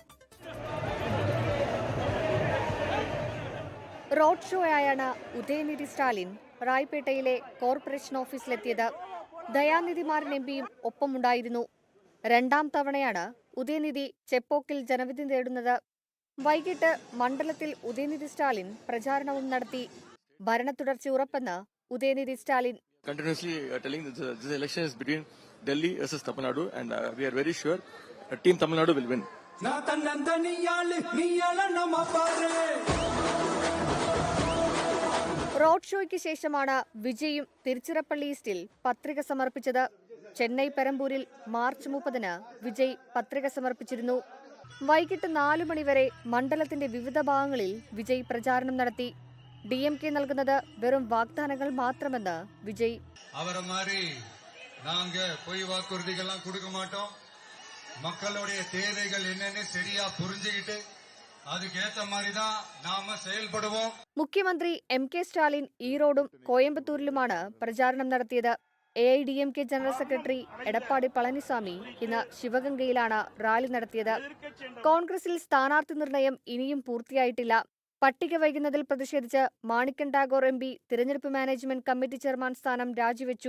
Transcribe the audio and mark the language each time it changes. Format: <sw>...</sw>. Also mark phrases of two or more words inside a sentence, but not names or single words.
<ml>റോഡ് ഷോയായാണ് ഉദയനിധി സ്റ്റാലിൻ റായ്പേട്ടയിലെ കോർപ്പറേഷൻ ഓഫീസിലെത്തിയത്. ദയാനിധി മാരൻ MPയും ഒപ്പമുണ്ടായിരുന്നു. രണ്ടാം തവണയാണ് ഉദയനിധി ചെപ്പോക്കിൽ ജനവിധി തേടുന്നത്. വൈകിട്ട് മണ്ഡലത്തിൽ ഉദയനിധി സ്റ്റാലിൻ പ്രചാരണവും നടത്തി. ഭരണ തുടർച്ച ഉറപ്പെന്ന് ഉദയനിധി സ്റ്റാലിൻ.</ml> <en>Continuously telling this election is between Delhi versus Tamil Nadu, and we are very sure Team Tamil Nadu will win.</en> <ml>റോഡ് ഷോയ്ക്ക് ശേഷമാണ് വിജയും തിരുച്ചിറപ്പള്ളി ഈസ്റ്റിൽ പത്രിക സമർപ്പിച്ചത്. ചെന്നൈ പെരമ്പൂരിൽ മാർച്ച് 30-ന് വിജയ് പത്രിക സമർപ്പിച്ചിരുന്നു. വൈകിട്ട് 4 മണിവരെ മണ്ഡലത്തിന്റെ വിവിധ ഭാഗങ്ങളിൽ വിജയ് പ്രചാരണം നടത്തി. DMK നൽകുന്നത് വെറും വാഗ്ദാനങ്ങൾ മാത്രമെന്ന് വിജയ്.</ml> <ta>மக்களுடைய தேவைகள் என்னன்னு சரியா புரிஞ்சுக்கிட்டு அதுக்கேற்ற மாதிரி தான் நாம செயல்படுவோம்.</ta> <ml>മുഖ്യമന്ത്രി M. K. സ്റ്റാലിൻ ഈറോഡും കോയമ്പത്തൂരിലുമാണ് പ്രചാരണം നടത്തിയത്. AIADMK ജനറൽ സെക്രട്ടറി എടപ്പാടി പളനിസ്വാമി ഇന്ന് ശിവഗംഗയിലാണ് റാലി നടത്തിയത്. കോൺഗ്രസിൽ സ്ഥാനാർത്ഥി നിർണയം ഇനിയും പൂർത്തിയായിട്ടില്ല. പട്ടിക വൈകുന്നതിൽ പ്രതിഷേധിച്ച് മാണിക്കൻ ടാഗോർ MP തിരഞ്ഞെടുപ്പ് മാനേജ്മെന്റ് കമ്മിറ്റി ചെയർമാൻ സ്ഥാനം രാജിവെച്ചു.</ml>